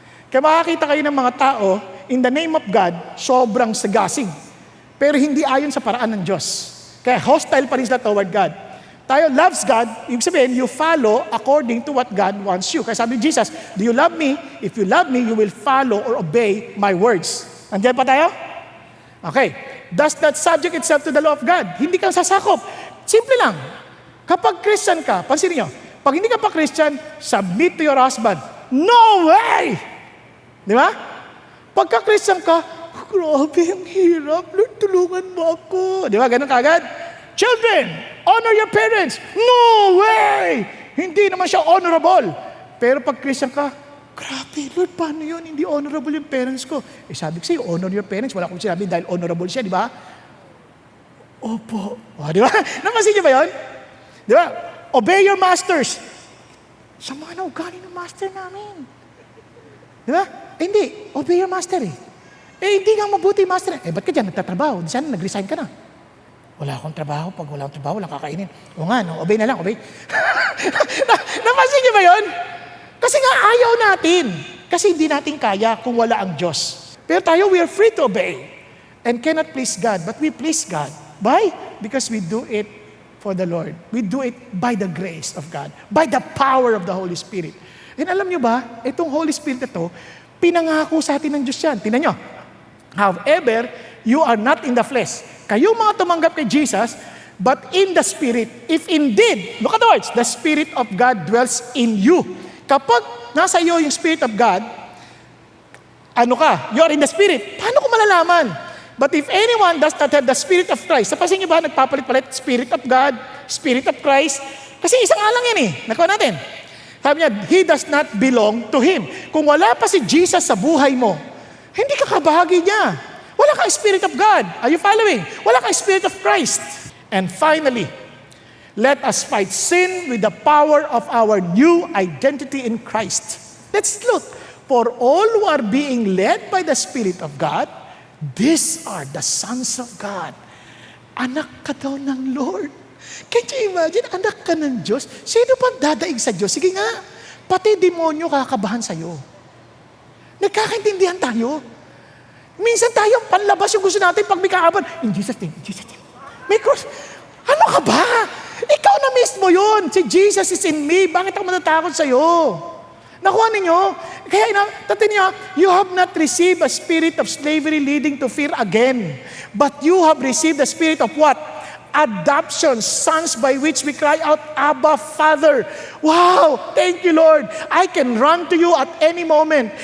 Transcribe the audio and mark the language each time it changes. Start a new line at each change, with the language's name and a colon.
Filipino: Kaya makakita kayo ng mga tao,
English: in the name of God,
Filipino: sobrang sagasig. Pero hindi ayon sa paraan ng Diyos. Kaya hostile pa rin sila
English: toward God. Tayo loves God,
Filipino: ibig sabihin,
English: you follow according to what God wants you.
Filipino: Kaya sabi ni Jesus,
English: do you love me? If you love me, you will follow or obey my words.
Filipino: Andiyan pa tayo?
English: Okay. Does that subject itself to the law of God?
Filipino: Hindi ka sasakop. Simple lang. Kapag Christian ka, pansinin nyo, pag hindi ka pa Christian,
English: submit to your husband. No way!
Filipino: Di ba? Pagka Christian ka, grabe, ang hirap. Lord, tulungan mo ako. Di ba? Ganun kagad.
English: Children, honor your parents. No way!
Filipino: Hindi naman siya honorable. Pero pag Christian ka, grabe, Lord, paano yun? Hindi honorable yung parents ko.
English: Sabi ko sa'yo, honor your parents.
Filipino: Wala akong sinabi dahil honorable siya, di ba? Opo. Di ba? Napansin niyo ba yun? Di ba?
English: Obey your masters.
Filipino: Sama na ugali ng master namin. Di ba? Hindi.
English: Obey your master
Filipino: eh. Hindi nga mabuti master. Ba't ka dyan nagtatrabaho? Di sana nag-resign ka na. Wala akong trabaho. Pag wala akong trabaho, wala kakainin. O nga, no? Obey na lang, obey. Napansin niyo ba yun? Kasi nga ayaw natin. Kasi hindi natin kaya kung wala ang Diyos. Pero tayo,
English: we are free to obey. And cannot please God. But we please God. Why? Because we do it for the Lord. We do it by the grace of God. By the power of the Holy Spirit.
Filipino: And alam niyo ba, itong Holy Spirit ito, pinangako sa atin ng Diyos yan. Tingnan niyo.
English: However, you are not in the flesh.
Filipino: Kayo mga tumanggap kay Jesus,
English: but in the Spirit. If indeed, look at the words, the Spirit of God dwells in you.
Filipino: Kapag nasa iyo yung Spirit of God, ano ka?
English: You are in the Spirit.
Filipino: Paano ko malalaman?
English: But if anyone does not have the Spirit of Christ,
Filipino: sapasin niyo ba, nagpapalit-palit,
English: Spirit of God, Spirit of Christ?
Filipino: Kasi isang alang yan eh. Nakuha natin.
English: Sabi niya, he does not belong to Him.
Filipino: Kung wala pa si Jesus sa buhay mo, hindi ka kabahagi niya. Wala kang Spirit of God.
English: Are you following? Wala kang Spirit of Christ. And finally, let us fight sin with the power of our new identity in Christ. Let's look. For all who are being led by the Spirit of God, these are the sons of God.
Filipino: Anak ka daw ng Lord.
English: Can you imagine?
Filipino: Anak ka ng Diyos. Sino pang dadaig sa Diyos? Sige nga, pati demonyo kakabahan sa'yo. Nagkakaintindihan tayo. Minsan tayo, panlabas yung gusto natin pag may kaaban.
English: In Jesus' name, in Jesus' name.
Filipino: May cross. Ano ka ba? Ikaw na mismo yun. Si Jesus
English: is in me.
Filipino: Bakit ako matatakot sa'yo? Nakuha ninyo? Kaya tatin niyo,
English: you have not received a spirit of slavery leading to fear again. But you have received the spirit of what? Adoption, sons by which we cry out, Abba, Father. Wow! Thank you, Lord. I can run to you at any moment.